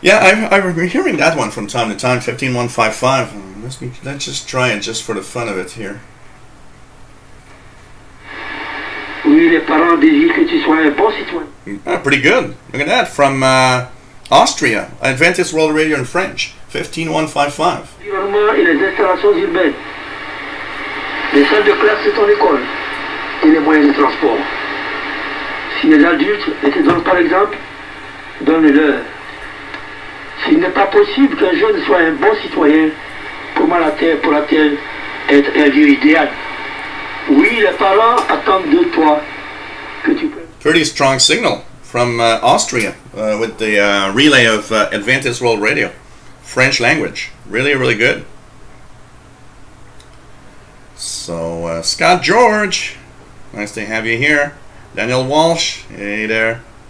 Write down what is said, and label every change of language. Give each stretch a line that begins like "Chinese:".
English: Yeah, I've been hearing that one from time to time, 15155. Let's just try it just for the fun of it here.
French: Oui, Oui, les parents désirent que tu sois un bon citoyen.
English: Pretty good. Look at that. From Austria. Adventist World Radio in French. 15155.
French: L'environnement et les installations urbaines. Les salles de classe de ton école. Et les moyens de transport. Si les adultes te donnent par exemple, donne-leur. S'il n'est pas possible qu'un jeune soit un bon citoyen, comment la Terre pourra-t-elle être un lieu idéal? Oui, les parents attendent de toi que tu peux.
English: Pretty strong signal from Austria with the relay of Adventist World Radio. French language. Really, really good. So, Scott George, nice to have you here. Daniel Walsh, hey there.